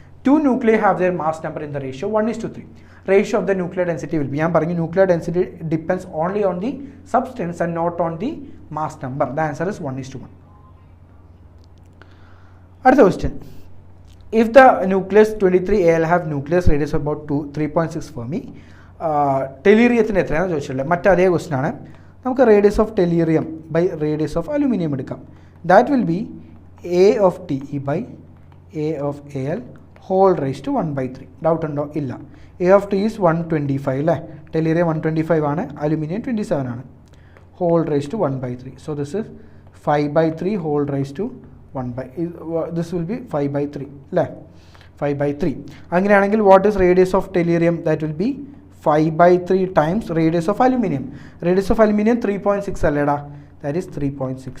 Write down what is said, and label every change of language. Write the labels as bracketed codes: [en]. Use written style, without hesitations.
[en] 2 nuclei have their mass number in the ratio 1:3. Ratio of the nuclear density will be, [ml] ഞാൻ പറഞ്ഞു [en] nuclear density depends only on the substance and not on the mass number. The answer is 1:1. [ml] അടുത്ത question, [en] if the nucleus 23Al have nucleus radius of about 3.6 Fermi, [ml] ടെലീറിയത്തിന് എത്രയാണെന്ന് ചോദിച്ചിട്ടുള്ളത്. മറ്റേ question ആണ്. നമുക്ക് radius of ടെലീറിയം by radius of aluminium എടുക്കാം. [en] That will be A of TE by A of Al whole raised to 1/3. [ml] Doubt ഉണ്ടോ? ഇല്ല. [en] A of T is 125 [ml] അല്ലേ, ടെലീറിയം 125 ആണ്, അലുമിനിയം 27 ആണ്. [en] whole raised to 1/3. So this is 5/3 whole raised to 1/3. This will be 5/3 [ml] അല്ലേ, [en] 5/3. [ml] അങ്ങനെയാണെങ്കിൽ [en] what is radius of tellurium? That will be 5/3 times radius of aluminum. Radius of aluminum 3.6 [ml] അല്ലേടാ, [en] that is 3.6.